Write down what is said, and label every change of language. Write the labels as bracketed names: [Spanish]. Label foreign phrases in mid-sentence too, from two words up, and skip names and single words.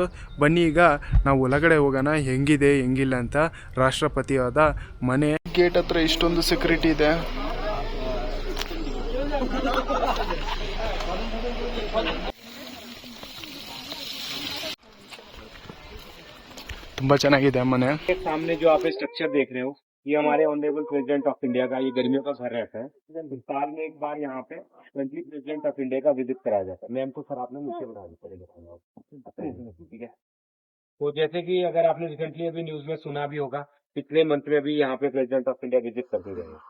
[Kannada] ಬನ್ನಿ ಈಗ ನಾವು ಒಳಗಡೆ ಹೋಗೋಣ, ಹೆಂಗಿದೆ ಹೆಂಗಿಲ್ಲ ಅಂತ. ರಾಷ್ಟ್ರಪತಿಯಾದ ಮನೆ ಗೇಟ್ ಹತ್ರ ಇಷ್ಟೊಂದು ಸೆಕ್ಯೂರಿಟಿ ಇದೆ. ತುಂಬಾ ಚೆನ್ನಾಗಿದೆ ಮನೆ. [Hindi] सामने जो आप स्ट्रक्चर देख रहे हो, ये हमारे [English] Honorable President of India [Hindi] का ये गर्मियों का घर रहता है. साल में एक बार यहाँ पे [English] friendly President of India [Hindi] का विजिट कराया जाता है. मैम को सर आपने नीचे बढ़ा दिया, ठीक है. तो जैसे कि अगर आपने रिसेंटली अभी न्यूज में सुना भी होगा, पिछले मंथ में भी यहाँ पे [English] President of India [Hindi] विजिट करके गए हैं.